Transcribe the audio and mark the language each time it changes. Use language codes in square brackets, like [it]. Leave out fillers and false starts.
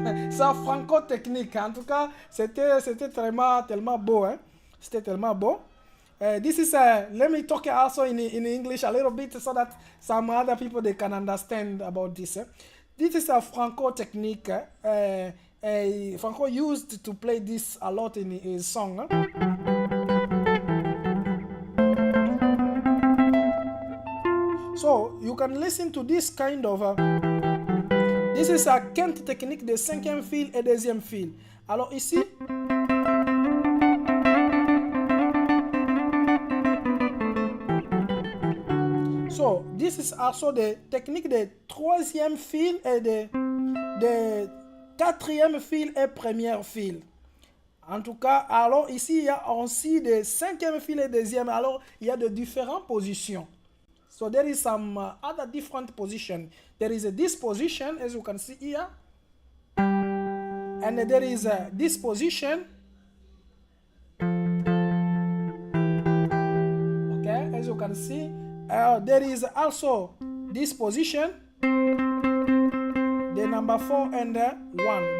[fr] Ça Franco technique, en tout cas c'était tellement beau. Hein. C'était tellement beau. [en] This is let me talk also in English a little bit so that some other people they can understand about this. This is a Franco technique. Franco used to play this a lot in his song. So you can listen to this kind of. This is a [fr] quinte technique de cinquième fil et deuxième fil. Alors ici. [en] So this is also the technique [fr] de troisième fil et de quatrième fil et première fil. En tout cas, alors ici il y a aussi de cinquième fil et deuxième. Alors il y a de différentes positions. [en] So there is some other different position. There is this position, as you can see here, and there is this position. Okay, as you can see. There is also this position, the number 4 and 1.